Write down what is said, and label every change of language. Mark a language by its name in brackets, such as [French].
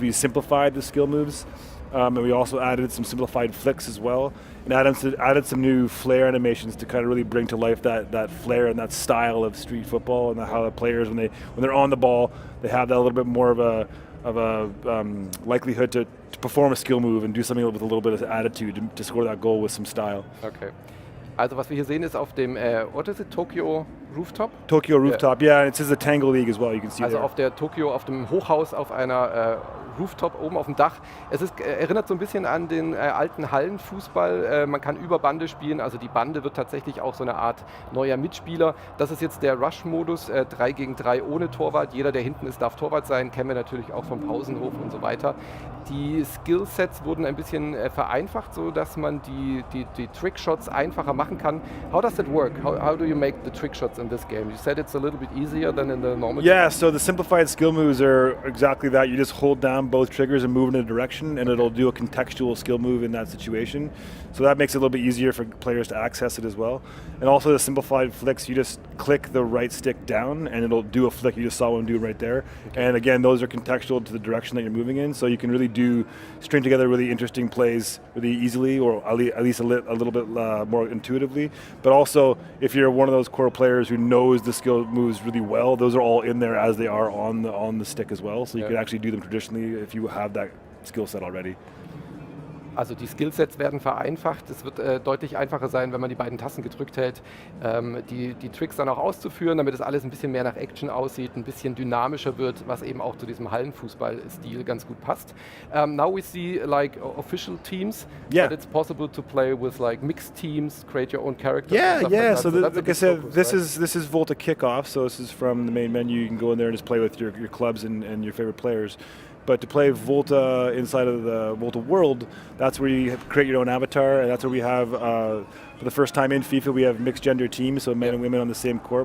[English] We simplified the skill moves, and we also added some simplified flicks as well, and added some new flair animations to kind of really bring to life that flair and that style of street football, and how the players when they're on the ball, they have that a little bit more of a likelihood to perform a skill move and do something with a little bit of attitude to score that goal with some style. Okay. [German] Also was wir hier sehen ist auf dem, what is it, Tokyo Rooftop? [English] Tokyo Rooftop, yeah, it says the Tango League as well, you can see also there. [German] auf dem Hochhaus auf einer Rooftop oben auf dem Dach. Es erinnert so ein bisschen an den alten Hallenfußball. Man kann über Bande spielen, also die Bande wird tatsächlich auch so eine Art neuer Mitspieler. Das ist jetzt der Rush-Modus, 3 gegen 3 ohne Torwart. Jeder, der hinten ist, darf Torwart sein, kennen wir natürlich auch vom Pausenhof und so weiter. Die Skillsets wurden ein bisschen vereinfacht, sodass man die Trickshots einfacher machen kann. [English] How does that work? How do you make the trickshots in this game? You said it's a little bit easier than in the normal game. game. So the simplified skill moves are exactly that. You just hold down both triggers and move in a direction, and it'll do a contextual skill move in that situation. So that makes it a little bit easier for players to access it as well. And also the simplified flicks, you just click the right stick down and it'll do a flick. You just saw one do right there. Okay. And again, those are contextual to the direction that you're moving in, so you can really string together really interesting plays really easily, or at least a little bit more intuitively. But also, if you're one of those core players who knows the skill moves really well, those are all in there as they are on the stick as well. So you can actually do them traditionally if you have that skill set already. [German] Also die Skillsets werden vereinfacht. Es wird deutlich einfacher sein, wenn man die beiden Tasten gedrückt hält, die Tricks dann auch auszuführen, damit es alles ein bisschen mehr nach Action aussieht, ein bisschen dynamischer wird, was eben auch zu diesem Hallenfußball-Stil ganz gut passt. [English] Now we see like official teams, but it's possible to play with like mixed teams, create your own characters. Yeah. So like I said, this is Volta Kickoff. So this is from the main menu. You can go in there and just play with your clubs and your favorite players. But to play Volta inside of the Volta World, that's where you create your own avatar, and that's where we have, for the first time in FIFA, we have mixed gender teams, so men and women on the same court.